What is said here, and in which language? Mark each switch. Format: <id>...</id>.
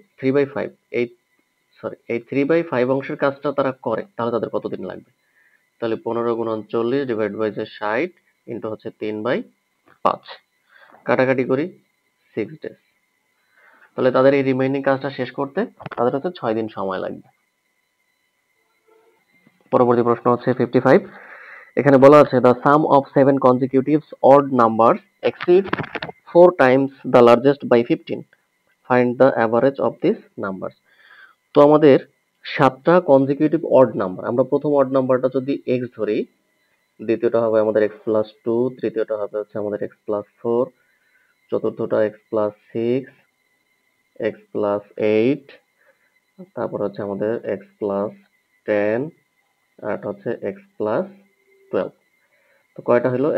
<bn>3/5, এই 3/5 অংশের কাজটা তারা করে তাহলে তাদের কত দিন লাগবে? তাহলে 15 গুণন 40 ডিভাইড বাই যে 60 ইন্টু হচ্ছে 3/5, কাটাকাটি করি 6 ডেজ। তাহলে তাদের এই রিমেইনিং কাজটা শেষ করতে তাদের হচ্ছে 6 দিন সময় লাগবে। পরবর্তী প্রশ্ন হচ্ছে 55। এখানে বলা আছে</bn> <en>the sum of 7 consecutive odd numbers exceeds 4 times the largest by 15, find the average of these numbers।</en> <bn>তো আমাদের 7টা কনজিকিউটিভ অড নাম্বার, আমরা প্রথম অড নাম্বারটা যদি x ধরি, দ্বিতীয়টা হবে আমাদের x প্লাস 2, তৃতীয়টা হবে হচ্ছে আমাদের x plus 4, চতুর্থটা x plus 6, x plus 8, তারপর হচ্ছে আমাদের x প্লাস 10, আর এটা হচ্ছে x প্লাস 12। তো কয়টা হলো?</bn>